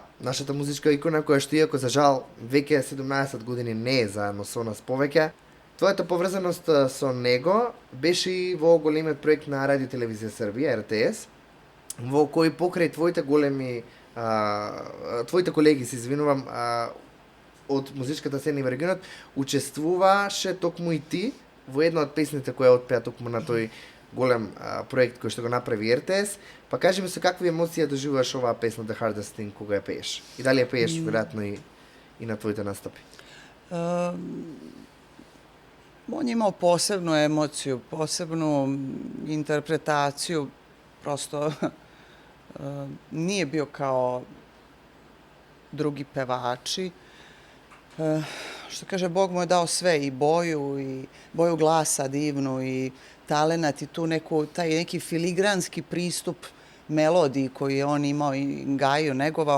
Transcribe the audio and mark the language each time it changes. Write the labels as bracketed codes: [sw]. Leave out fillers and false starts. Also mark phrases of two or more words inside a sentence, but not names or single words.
[mk] Нашата музичка икона, која што иако за жал веќе 17 години не е заедно со нас повеќе, твојата поврзаност со него беше и во големиот проект на Радио Телевизија Србија, РТС, во кој покрај твоите големи, твоите колеги, се извинувам, од музичката сцена во регионот, учествуваше токму и ти во една од песните која отпеа токму на тој голем проект кој што го направи РТС. Па кажи ми со какви емоции доживуваш оваа песна The Hardest Thing кога ја пееш? И дали ја пееш веројатно и и на твоите настапи? [sr] On je imao posebnu emociju, posebnu interpretaciju, prosto nije bio kao drugi pevači. Što kaže, Bog mu je dao sve, i boju glasa divnu, i talenat, i tu taj neki filigranski pristup melodiji koji je on imao i gajio, negovao.